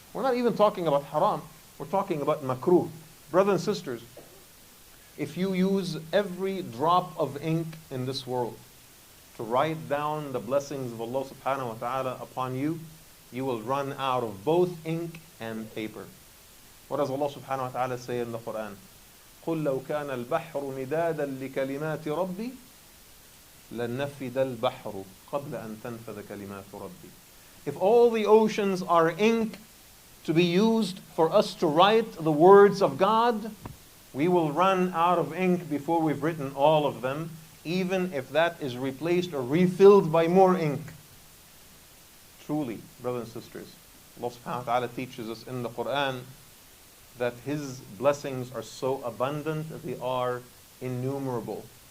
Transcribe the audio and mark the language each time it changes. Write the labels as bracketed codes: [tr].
[en] We're not even talking about haram, we're talking about makruh. Brothers and sisters, if you use every drop of ink in this world to write down the blessings of Allah subhanahu wa ta'ala upon you, you will run out of both ink and paper. What does Allah subhanahu wa ta'ala say in the Quran? [ar] قُلْ لَوْ كَانَ الْبَحْرُ مِدَادًا لِكَلِمَاتِ رَبِّي لَنَفِدَ الْبَحْرُ قَبْلَ أَن تَنْفَذَ كَلِمَاتُ رَبِّي. [en] If all the oceans are ink, to be used for us to write the words of God, we will run out of ink before we've written all of them, even if that is replaced or refilled by more ink. Truly, brothers and sisters, Allah subhanahu wa ta'ala teaches us in the Quran that His blessings are so abundant that they are innumerable.